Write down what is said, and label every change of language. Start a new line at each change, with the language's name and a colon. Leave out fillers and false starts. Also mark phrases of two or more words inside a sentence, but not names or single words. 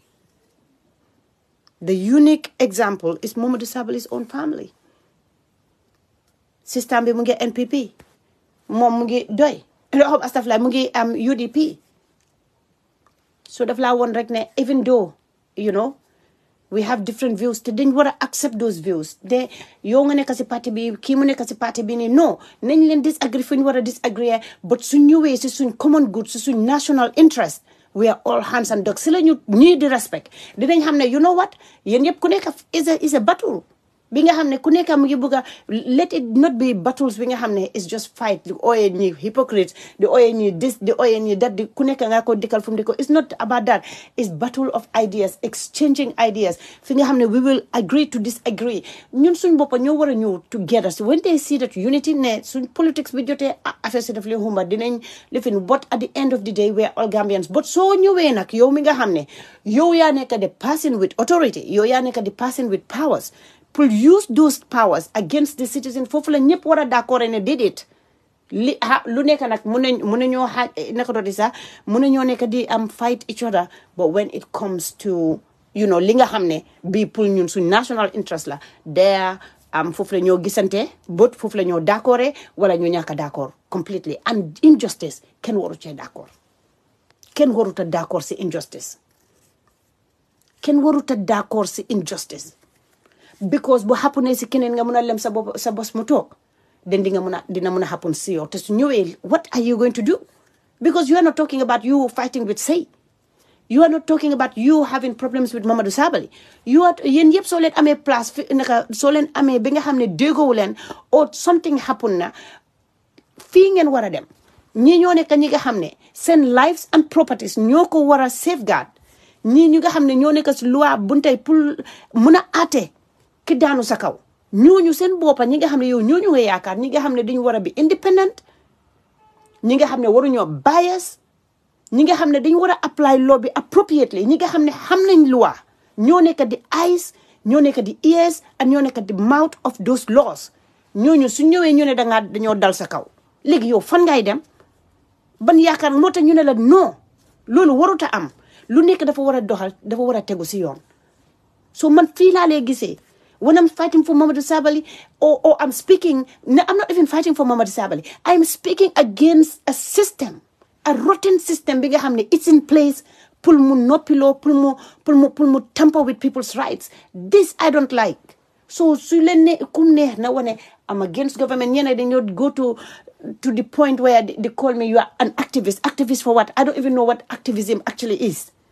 English: The unique example is Momodou Sabally's own family.
Wolof: Sister bi mu ngi NPP moom mu ngi doy astafurlah mu ngi am UDP so daf laa woon rek ne
English: even though we have different views
Wolof: te dañ war a
English: accept those views
Wolof: de yow nga nekk si parti bi kii mu nekk si parti bi ni non nañ leen disagree fu ñu war a disagree but suñ ñëwee si suñ
English: common good
Wolof: si suñ
English: national interest we are all hands and
Wolof: dogs si la ñu ñii di respect dinañ xam ne
English: you know what
Wolof: yéen yëpp ku nekk
English: is a battle
Wolof: bi nga xam ne ku nekk mu ngi bëgg a
English: let it not be battles
Wolof: bi nga xam ne
English: is just fight
Wolof: di ooyee ñi hypocrites di ooyee ñi this di ooyee ñi that di ku nekk nga ko dikkal fu mu di ko
English: it's not about that it's battle of ideas exchanging ideas
Wolof: fi nga xam ne
English: we will agree to disagree
Wolof: ñun suñ boppa ñoo war a ñëw
English: together so when they see that unity
Wolof: ne suñ politics bi jotee affaire si daf li humba dinañ lifin
English: but at the end of the day we are all Gambians but
Wolof: soo ñëwee nag yow mi nga xam ne yow yaa nekk
English: the person with authority
Wolof: yow yaa nekk
English: the person with powers
Wolof: pour
English: use those powers against the
Wolof: citizen foofu la ñëpp war a d'accord ne déedéet lu nekk nag mun nañoo naka doon di sax mun nañoo nekk di am
English: fight each other but when it comes to
Wolof: li nga xam ne bii pour ñun suñ
English: national interest
Wolof: la there foofu la ñoo gisante but foofu la ñoo d'accord wala ñoo ñàkk a d'accord
English: completely and injustice
Wolof: kenn waru cee d'accord kenn warut a d'accord si injustice kenn warut a d'accord si injustice
English: because
Wolof: bu happen si keneen nga mun a lem sa bos mu toog
English: then
Wolof: dina mun a happen si yow te su ñëwee
English: what are you going to do because you are not talking about you fighting with say you are not talking about you having problems with Momodou Sabally
Wolof: yéen yëpp soo leen amee place soo leen amee bi nga xam ne déggoowu leen
English: or something happen
Wolof: na fii ngeen war a dem ñii ñoo nekk ñi nga xam ne seen
English: lives and properties
Wolof: ñoo ko war a safeguard ñii ñu nga xam ne ñoo nekk si loi buntay pour mun a aate ki daanu sa kaw ñooñu seen boppa ñi nga xam ne yow ñooñu nga yaakaar ñi nga xam ne dañu war a bi independent ñi nga xam ne waruñoo bias ñi nga xam ne dañu war a
English: apply law
Wolof: bi appropriately ñi nga xam ne xam nañ loi ñoo nekk di eyes ñoo nekk di
English: ears and
Wolof: ñoo nekk di
English: mouth of those laws
Wolof: ñooñu su ñëwee ñu ne dañoo dal sa kaw léegi yow fan ngay dem ban yaakaar moo tax ñu ne la non loolu warut a am lu nekk dafa war a doxal dafa war a tegu si yoon so man fii laa lay gisee
English: when I'm fighting for Momodou Sabally or I'm speaking, no, I'm not even fighting for Momodou Sabally. I'm speaking against a system, a rotten system. It's in place.
Wolof: Pour mu nopilo,
English: pour mu tamper with people's rights. This I don't like. So I'm against government. They not go to the point where they call me you are an activist. Activist for what? I don't even know what activism actually is.